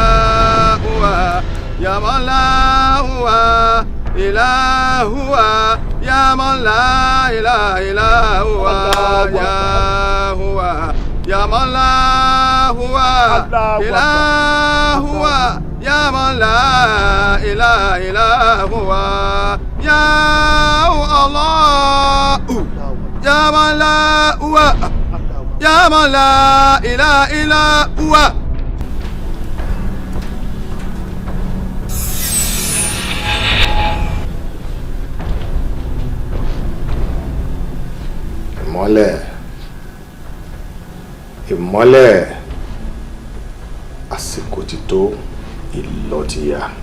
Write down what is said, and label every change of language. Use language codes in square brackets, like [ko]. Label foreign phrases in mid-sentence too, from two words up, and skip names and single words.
[ar] هو يا مولا هو إله هو يا مولا إله إلا هو يا هو يا مولا هو إله هو يا مولا إله إلا هو يا الله يا مولا هو يا مولا إله إلا هو. [yo] Ìmọ́lẹ̀ ìmọ́lẹ̀ àsìkò ti tó ìlọ ti yá.